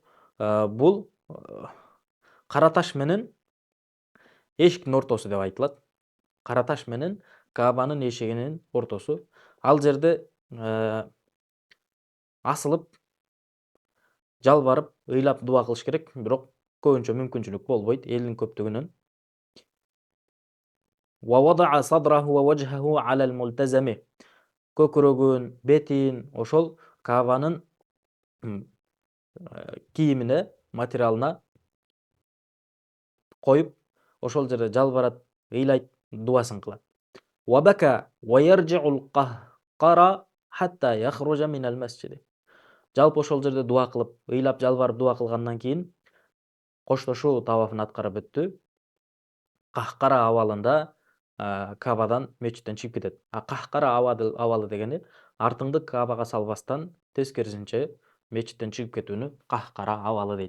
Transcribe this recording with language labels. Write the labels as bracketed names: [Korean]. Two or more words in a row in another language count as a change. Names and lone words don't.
[Kyrgyz] Бул кара таш менен эшиктин ортосу деп айтылат. Кара таш менен Кабанын эшигинин ортосу. Ал жерде асылып, жалбарып, ыйлап дуа кылыш керек, бирок көбүнчө мүмкүнчүлүк болбойт элдин көптүгүнөн. [Arabic] ووضع صدره ووجهه على الملتزم. [Kyrgyz] Көкүрөгүн, бетин ошол Кабанын кийимине, материалына коюп, ошол жерде жалбарат, ыйлайт, дубасын кылат. [Arabic] وبكى ويرجع القهقرى حتى يخرج من المسجد. [Kyrgyz] Жалпы ошол жерде дуа кылып, ыйлап, жалбарып дуа кылгандан кийин коштошуу тавафын аткарып өттү. Кахкара абалында Кабадан мечиттен чыгып кетет. Кахкара абалы дегени артыңды Кабага салбастан тескерисинче мечиттен чыгып кетүүнү кахкара абалы дейт.